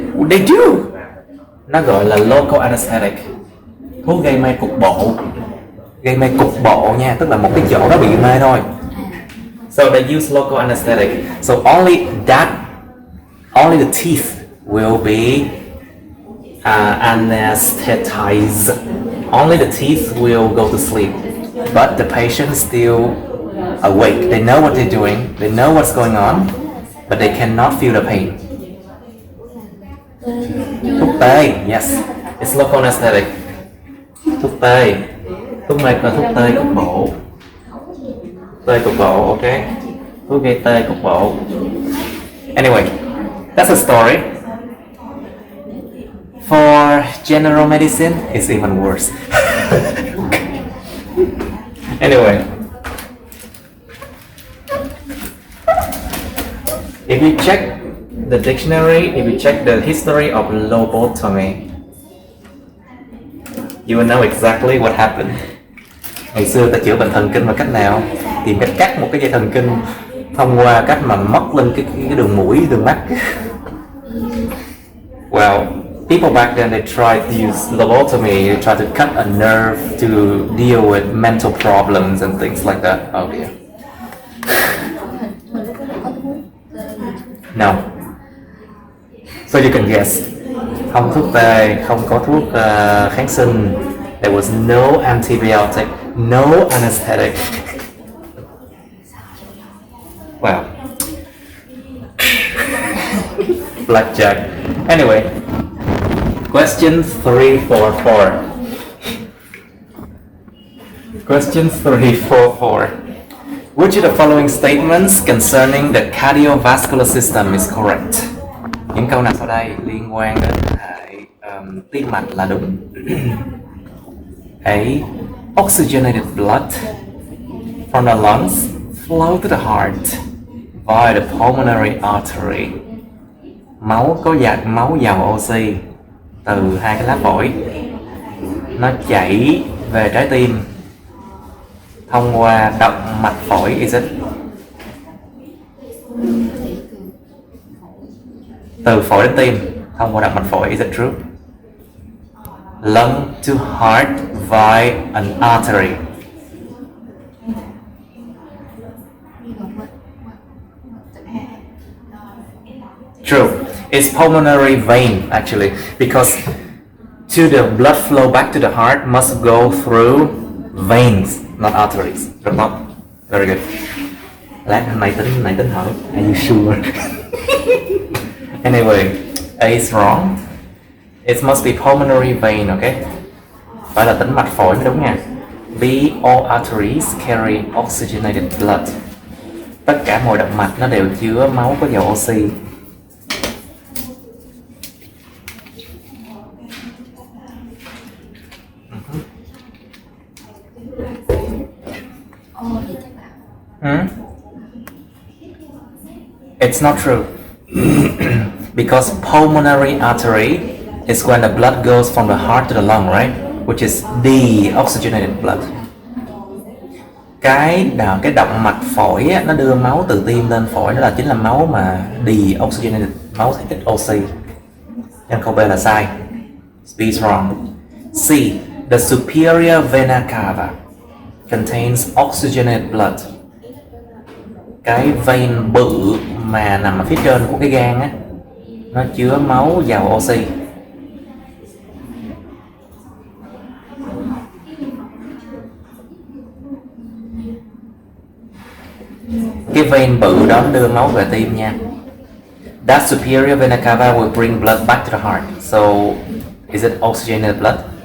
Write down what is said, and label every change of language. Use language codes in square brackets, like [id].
[en] They do. [vi] Nó gọi là local anesthetic. Thuốc gây mê cục bộ. Gây mê cục bộ nha, tức là một cái chỗ đó bị mê thôi. [en] So they use local anesthetic. So only the teeth will be anesthetized. Only the teeth will go to sleep, but the patient still awake. They know what they're doing. They know what's going on, but they cannot feel the pain. [vi] Thuốc tê, [en] yes, it's local anesthetic. [vi] Thuốc tê, thuốc mê là thuốc tê cục bộ. Tê cục bộ, okay. Thuốc gây tê cục bộ. [en] Anyway, that's a story. For general medicine, it's even worse. Anyway, if you check the dictionary, if you check the history of lobotomy, you will know exactly what happened. [vi] Ngày xưa ta chữa bệnh thần kinh bằng cách nào? Tìm cách cắt một cái dây thần kinh thông qua cách mà móc lên cái đường mũi, đường mắt. [en] Well, people back then, they tried to use lobotomy, they tried to cut a nerve to deal with mental problems and things like that. Oh dear. No. So you can guess. [vi] Không thuốc tê, không có thuốc kháng sinh. [en] There was no antibiotic, no anesthetic. Well. Blackjack. Anyway. Question 344. Question 344. Which of the following statements concerning the cardiovascular system is correct? [vi] Những câu nào sau đây liên quan đến hệ tim mạch là đúng? [en] A. Oxygenated blood from the lungs flow to the heart via the pulmonary artery. [vi] Máu có máu giàu oxy từ hai cái lá phổi, nó chảy về trái tim thông qua động mạch phổi. [en] Is it? [vi] Từ phổi đến tim thông qua động mạch phổi. [en] Is it true? Lung to heart via an artery. True. It's pulmonary vein actually, because to the blood flow back to the heart must go through veins, not arteries. Not very good. [vi] Lát này tính hỏi. [en] Are you sure? Anyway, A is wrong. It must be pulmonary vein, okay? [vi] Phải là tĩnh mạch phổi mới đúng nha. [en] B, all arteries carry oxygenated blood. [vi] Tất cả mọi động mạch nó đều chứa máu có dầu oxy. [en] It's not true. Because pulmonary artery is when the blood goes from the heart to the lung, right? Which is deoxygenated blood. [vi] Cái động mạch phổi á, nó đưa máu từ tim lên phổi, đó chính là máu mà deoxygenated, máu ít oxy. Nên câu B là sai. [en] B is wrong. [vi] C. [en] The superior vena cava contains oxygenated blood. [vi] Cái vein bự mà nằm ở phía trên của cái gan á, nó chứa máu giàu oxy. Cái vein bự đó đưa máu về tim nha. [en] That superior vena cava will bring blood back to the heart. So, is it oxygenated blood?